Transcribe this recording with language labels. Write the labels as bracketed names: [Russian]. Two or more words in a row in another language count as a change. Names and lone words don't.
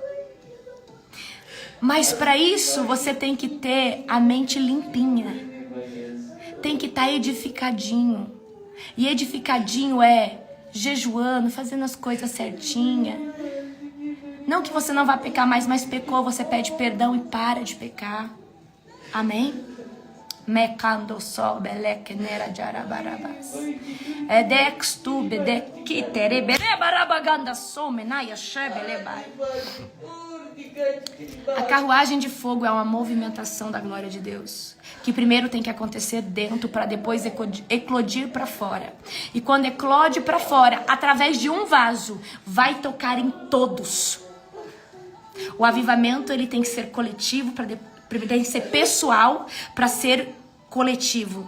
[Portuguese] Mas para isso você tem que ter a mente limpinha. Tem que estar edificadinho. E edificadinho é jejuando, fazendo as coisas certinhas. Não que você não vá pecar mais, mas pecou, você pede perdão e para de pecar. Amém? Mecando sol, beleque nera de arabarabas. Edextu, bedeki, terebere barabaganda somenaya shebelebai. A carruagem de fogo é uma movimentação da glória de Deus, que primeiro tem que acontecer dentro para depois eclodir para fora. E quando eclode para fora, através de um vaso, vai tocar em todos. O avivamento ele tem que ser coletivo, tem que ser pessoal para ser coletivo.